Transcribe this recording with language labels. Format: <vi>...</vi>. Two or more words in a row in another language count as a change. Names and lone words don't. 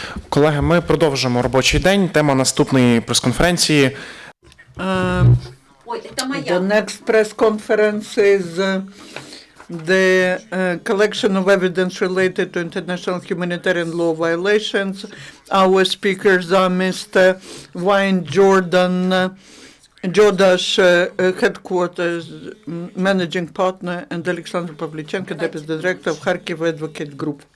<uk>Колеги, ми продовжимо робочий день. Тема наступної прес-конференції.</uk> <en>The next press conference is the collection of evidence related to international humanitarian law violations. Our speakers are Mr. Wayne Jordash, headquarters managing partner, and Oleksandr Pavlichenko, deputy director of Kharkiv Advocacy group.</en>